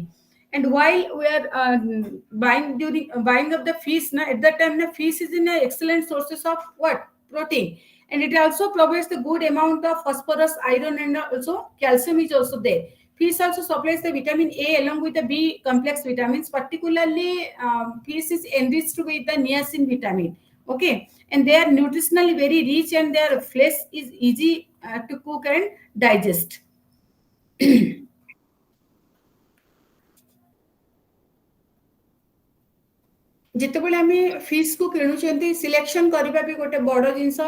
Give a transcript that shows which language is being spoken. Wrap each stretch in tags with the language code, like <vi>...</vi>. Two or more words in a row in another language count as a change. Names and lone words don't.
<en>And while we are buying of the fish, at that time the fish is in a excellent sources of what protein, and it also provides the good amount of phosphorus, iron, and also calcium is also there. Fish also supplies the vitamin A along with the B complex vitamins. Particularly, fish is enriched with the niacin vitamin. Okay, and they are nutritionally very rich, and their flesh is easy to cook and digest.</en> <or>ଯେତେବେଳେ ଆମେ ଫିସ୍ କୁ କିଣୁଛନ୍ତି ସିଲେକ୍ସନ କରିବା ବି ଗୋଟେ ବଡ ଜିନିଷ।</or>